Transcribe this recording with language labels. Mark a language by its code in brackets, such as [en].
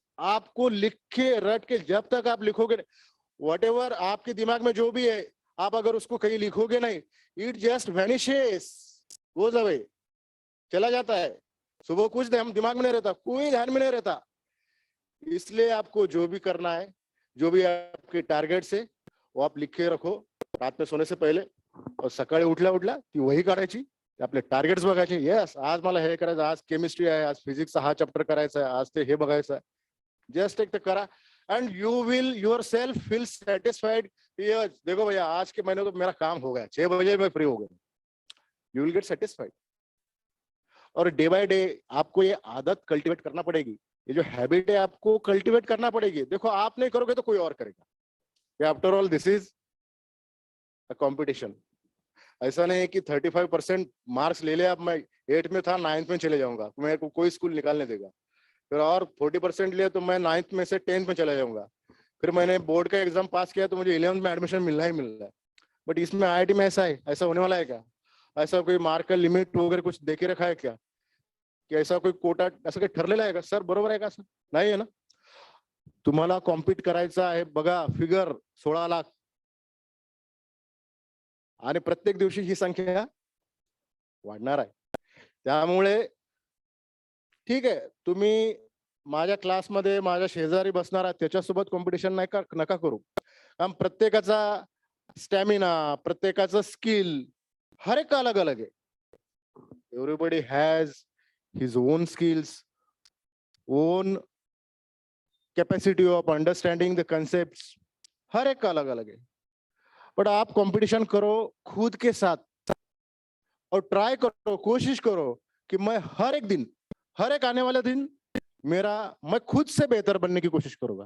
[hi] आपको लिख के रट के, जब तक आप लिखोगे, व्हाटएवर आपके दिमाग में जो भी है, आप अगर उसको कहीं लिखोगे नहीं, [en] it just vanishes, goes away, [hi] चला जाता है। सुबह कुछ दिमाग में नहीं रहता, कोई ध्यान में नहीं रहता। इसलिए आपको जो भी करना है, जो भी आपके टारगेट्स है, वो आप लिख के रखो रात में सोने से पहिले, और [mr] सकाळी उठल्या ती वही काढायची, आपले टार्गेट्स बघायचे। यस, आज मला हे करायचं, आज केमिस्ट्री आहे, आज फिजिक्सचा हा चॅप्टर करायचा आहे, आज ते हे बघायचं आहे। [en] just [mr] एक ते करा [en] and you will yourself feel satisfied। [hi] देखो भैया आज के महीने तो मेरा काम हो गया, 6 बजे मैं फ्री हो गया, [en] you will get satisfied। [hi] और डे बाय डे आपको ये आदत कल्टीवेट करना पड़ेगी, ये जो हैबिट है आपको कल्टीवेट करना पड़ेगी। देखो आप नहीं करोगे तो कोई और करेगा। [en] After all this is a competition. [hi] ऐसा नहीं है कि 35% मार्क्स ले ले, अब मैं 8th में था 9th में चले जाऊंगा, मेरे को कोई स्कूल निकालने देगा। फिर और 40% लिया तो मैं 9th में से 10th में चला जाऊंगा। फिर मैंने बोर्ड का एग्जाम पास किया तो मुझे 11th में एडमिशन मिलना ही मिलना है। बट इसमें IIT में ऐसा है, ऐसा होने वाला है क्या? ऐसा कोई मार्क का लिमिट वगैरह कुछ देके रखा है क्या? कि ऐसा कोई कोटा [mr] असं काही ठरलेलं आहे का सर? बरोबर आहे का? असं नाही आहे ना। तुम्हाला कॉम्पिट करायचं आहे, बघा फिगर 16 लाख, आणि प्रत्येक दिवशी ही संख्या वाढणार आहे। त्यामुळे ठीक आहे, तुम्ही माझ्या क्लासमध्ये माझ्या शेजारी बसणार आहात, त्याच्यासोबत कॉम्पिटिशन नका करू। कारण प्रत्येकाचा स्टॅमिना, प्रत्येकाचं स्किल [hi] हर एक अलग अलग [mr] आहे। [en] everybody has his own skills, own capacity of understanding the concepts, [hi] हर एक का अलग अलग है। बट आप कंपटीशन करो खुद के साथ और ट्राई करो, कोशिश करो कि मैं हर एक दिन, हर एक आने वाला दिन मेरा, मैं खुद से बेहतर बनने की कोशिश करूंगा।